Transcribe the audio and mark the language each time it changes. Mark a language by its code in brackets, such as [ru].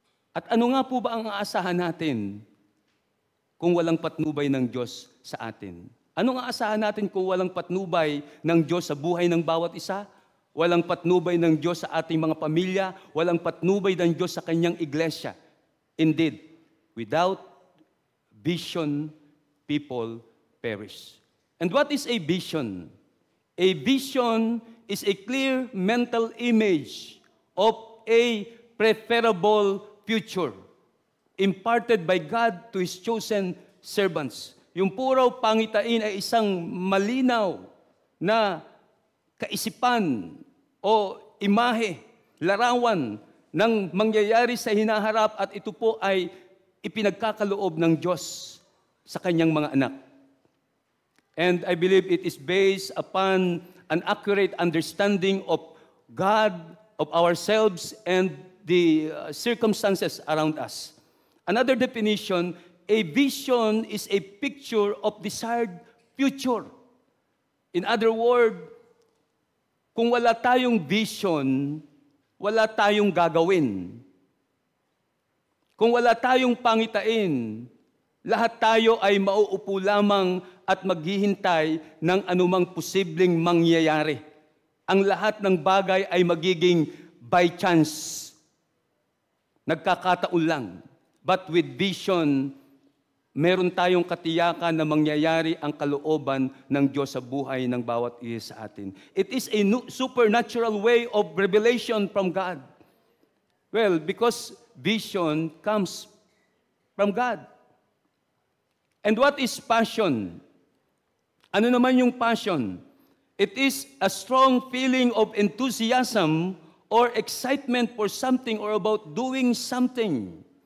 [tl] At ano nga po ba ang aasahan natin kung walang patnubay ng Diyos sa atin? Anong aasahan natin kung walang patnubay ng Diyos sa buhay ng bawat isa? Walang patnubay ng Diyos sa ating mga pamilya, walang patnubay ng Diyos sa kanyang iglesia. [en] Indeed, without vision, people perish. And what is a vision? A vision is a clear mental image of a preferable future imparted by God to His chosen servants. [tl] Yung puraw pangitain ay isang malinaw na kaisipan o imahe, larawan ng mangyayari sa hinaharap at ito po ay ipinagkakaloob ng Diyos sa kanyang mga anak. [en] And I believe it is based upon an accurate understanding of God, of ourselves, and the circumstances around us. Another definition, a vision is a picture of desired future. In other words, [tl] kung wala tayong vision, wala tayong gagawin. Kung wala tayong pangitain, lahat tayo ay mauupo lamang at maghihintay ng anumang posibleng mangyayari. Ang lahat ng bagay ay magiging [en] by chance. [tl] Nagkakataon lang. [en] But with vision, [tl] meron tayong katiyakan na mangyayari ang kalooban ng Diyos sa buhay ng bawat isa sa atin. [en] It is a supernatural way of revelation from God. Well, because vision comes from God. And what is passion? [tl] Ano naman yung passion? [en] It is a strong feeling of enthusiasm or excitement for something or about doing something.